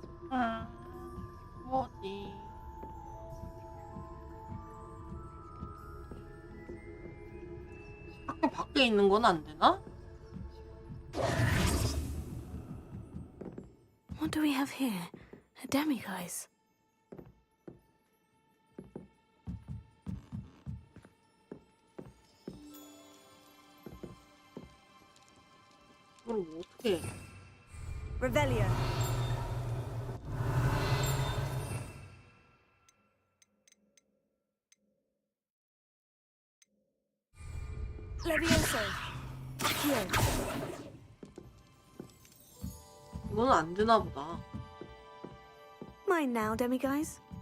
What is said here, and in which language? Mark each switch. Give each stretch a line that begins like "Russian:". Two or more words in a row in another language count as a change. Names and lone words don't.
Korean: 뭐지? 학교 밖에 있는 건 안 되나?
English: What do we have here? A demiguise.
Korean: 이걸 뭐 어떻게 해?
Latin: Revelio. Levioso.
English: Here.
Korean: 이거는 안 되나 보다.
English: Mine now, demiguise.